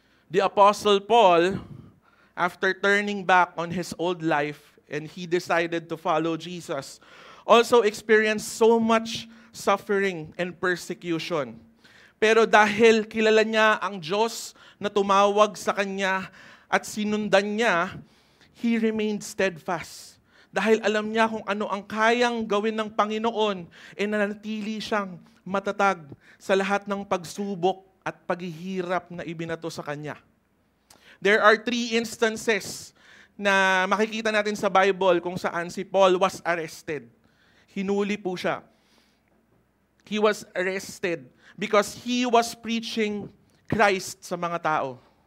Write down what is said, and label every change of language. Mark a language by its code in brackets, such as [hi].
[en] The Apostle Paul, after turning back on his old life and he decided to follow Jesus, also experienced so much suffering and persecution. [tl] Pero dahil kilala niya ang Diyos na tumawag sa kanya at sinundan niya, [en] he remained steadfast. [tl] Dahil alam niya kung ano ang kayang gawin ng Panginoon, nanatili siyang matatag sa lahat ng pagsubok at paghihirap na ibinato sa kanya. [en] There are 3 instances [tl] na makikita natin sa Bible kung saan si Paul [en] was arrested. [tl] Hinuli po siya. [en] He was arrested because he was preaching Christ [tl] sa mga tao.